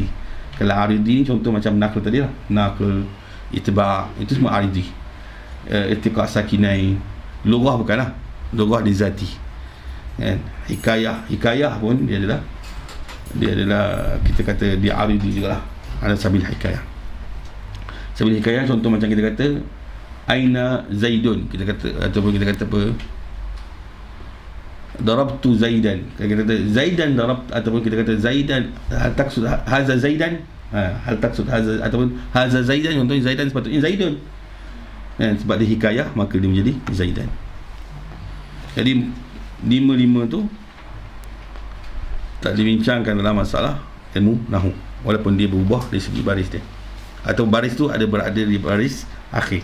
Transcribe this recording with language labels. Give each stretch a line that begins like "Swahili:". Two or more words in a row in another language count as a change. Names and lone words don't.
Malay: Kalau aridi ni contoh macam naql tadi lah,
Arabic: naql, itba',
Malay: itu semua aridi.
Arabic: Iltiqa' sakinain.
Malay: Lughah bukanlah, lughah di zati, kan. Hikayah pun dia adalah kita kata dia aridi jugalah, ada
Arabic: sabil hikayah. Sabil hikayah
Malay: contoh macam kita kata
Arabic: aina zaidun,
Malay: kita kata, ataupun kita kata apa,
Arabic: darabtu zaidan,
Malay: kita kata
Arabic: zaidan darab,
Malay: ataupun kita kata zaidan,
Arabic: hal taksud haza zaidan, hal taksud haza,
Malay: ataupun
Arabic: haza zaidan,
Malay: contohnya zaidan sepatutnya zaidun, sebab dia hikayah maka dia menjadi zaidan. Jadi lima tu tak dibincangkan dalam masalah ilmu nahu, walaupun dia berubah dari segi baris dia, atau baris tu berada di baris akhir.